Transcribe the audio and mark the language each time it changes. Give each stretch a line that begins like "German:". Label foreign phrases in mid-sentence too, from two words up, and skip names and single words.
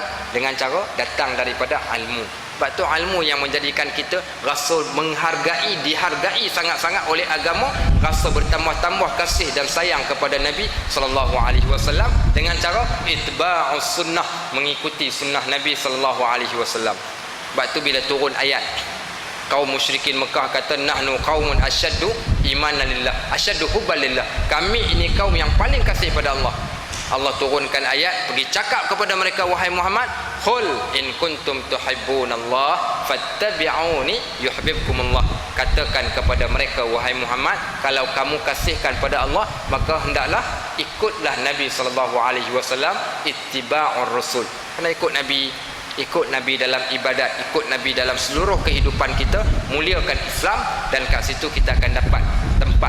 Malay: Dengan cara datang daripada ilmu. Sebab tu ilmu yang menjadikan kita rasa menghargai, dihargai sangat-sangat oleh agama, rasa bertambah-tambah kasih dan sayang kepada Nabi SAW dengan cara
Arabic: itba'us sunnah,
Malay: mengikuti sunnah Nabi SAW. Sebab tu bila turun ayat, kaum musyrikin Mekah kata,
Arabic: nahnu qaumun asyaddu imanan lillah, asyaddu hubban lillah,
Malay: kami ini kaum yang paling kasih pada Allah. Allah turunkan ayat, pergi cakap kepada mereka, wahai Muhammad,
Arabic: qul in kuntum tuhibbunallah fattabi'uni yuhibbukumullah.
Malay: Katakan kepada mereka, wahai Muhammad, kalau kamu kasihkan pada Allah, maka hendaklah ikutlah Nabi SAW,
Arabic: ittiba'ur rasul.
Malay: Kena ikut Nabi dalam ibadat, ikut Nabi dalam seluruh kehidupan kita, muliakan Islam, dan kat situ kita akan dapat tempat.